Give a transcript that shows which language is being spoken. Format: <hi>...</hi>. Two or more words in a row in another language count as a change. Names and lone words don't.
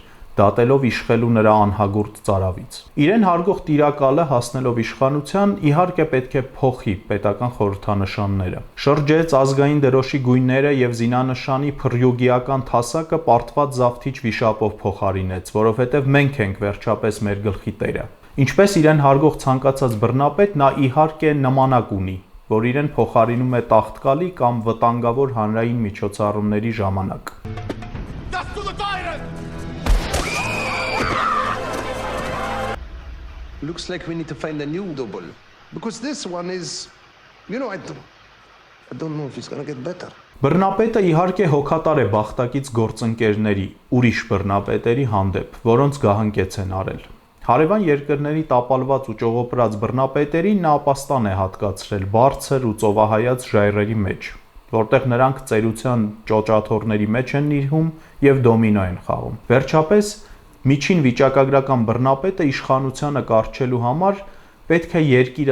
<hy>դատելով իշխելու նրա անհագուրդ ծարավից։ Իրեն հարգող տիրակալը հասնելով իշխանության, իհարկե պետք է փոխի պետական խորհրդանշանները։ Շրջեց ազգային դրոշի գույները եւ զինանշանի փռյուգիական թասակը պարտված զավթիչ վիշապով փոխարինեց, որովհետեւ մենք ենք վերջապես մեր գլխի տերը։ Ինչպես իրեն հարգող ցանկացած բռնապետ, նա իհարկե նմանակ ունի, որ իրեն փոխարինում է տախտկալի կամ վտանգավոր հանրային միջոցառումների ժամանակ։</hy> <en>Looks like we need to find a new double. Because this one is, I don't know if it's gonna get better.</en> <hy>Բռնապետը իհարկե հոգատար է բախտակից գործընկերների, ուրիշ բռնապետերի հանդեպ, որոնց գահանքեց են արել։ Հարևան երկրների տապալված ու ճողոպրած բռնապետերին նա ապաստան է հատկացրել բարձր ու ծովահայաց ժայռերի մեջ, որտեղ նրանք ծերության ճոճաթոռների մեջ են նիրհում եւ դոմինո են խաղում։ Վերջապես միջին վիճակագրական բռնապետը իշխանությանը կառչելու համար պետք է երկիրը</hy>